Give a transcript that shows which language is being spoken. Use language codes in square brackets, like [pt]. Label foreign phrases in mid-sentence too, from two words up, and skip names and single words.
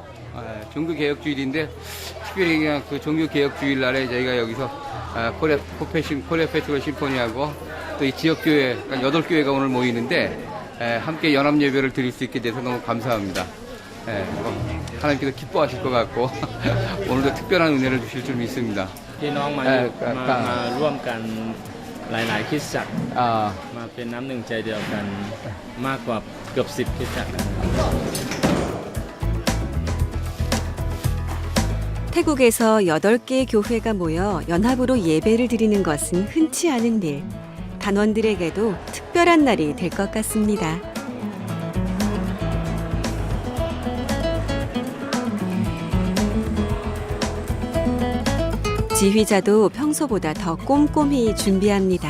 [ko] 종교 개혁 주일인데 특별히 그냥 그 종교 개혁 주일 날에 저희가 여기서 코리아 페스티벌 심포니하고 또 이 지역 교회 8교회가 오늘 모이는데 함께 연합 예배를 드릴 수 있게 돼서 너무 감사합니다. 하나님께서 기뻐하실 것 같고 오늘도 특별한 은혜를 주실 줄 믿습니다. [th] พี่น้องมาร่วมกันหลายๆคริสตจักรมาเป็นน้ำหนึ่งใจเดียวกันมากกว่าเกือบ10คริสตจักร [ko] 태국에서 8개의 교회가 모여 연합으로 예배를 드리는 것은 흔치 않은 일. 단원들에게도 특별한 날이 될 것 같습니다. 지휘자도 평소보다 더 꼼꼼히 준비합니다.